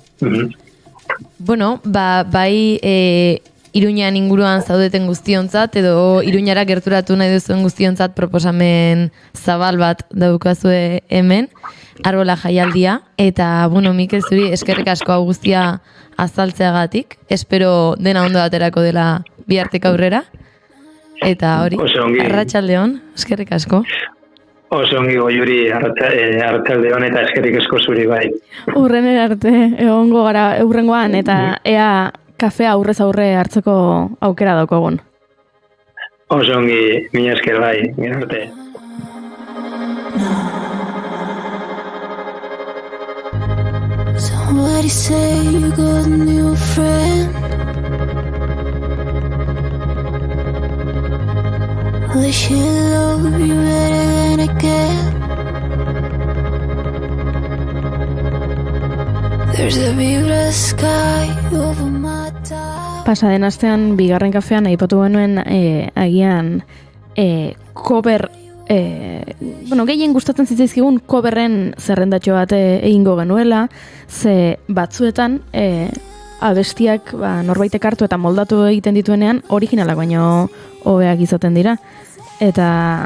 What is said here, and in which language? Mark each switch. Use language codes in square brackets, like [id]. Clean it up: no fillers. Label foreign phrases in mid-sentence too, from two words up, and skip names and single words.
[eu] Bai Iruñan inguruan zaudeten guztiontzat, edo Iruñara gerturatu nahi duzuen guztiontzat proposamen zabal bat daukazue hemen, Arbola jaialdia, eta, Mikel, zuri eskerrik asko hau guztia azaltzeagatik, espero dena ondo aterako dela bihartik aurrera, eta hori, arratsaldeon, eskerrik asko. Oso ongi goiuri arratsaldeon eta eskerrik asko zuri bai. Urrenera arte, egongo gara urrengoan, eta ea kafea aurrez aurre hartzeko aukera daukagun. Oso ongi, mina esker bai, mina arte. [en] Somebody say you got a new friend. Will she love you better than I can? There's a big red sky over my top. [eu] Pasaden astean bigarren kafean aipatu genuen agian cover gehien gustatzen zitzaizkigun coverren zerrendatxo bat egingo genuela, ze batzuetan abestiak norbaitek hartu eta moldatu egiten dituenean originalak baino hobeak izaten dira.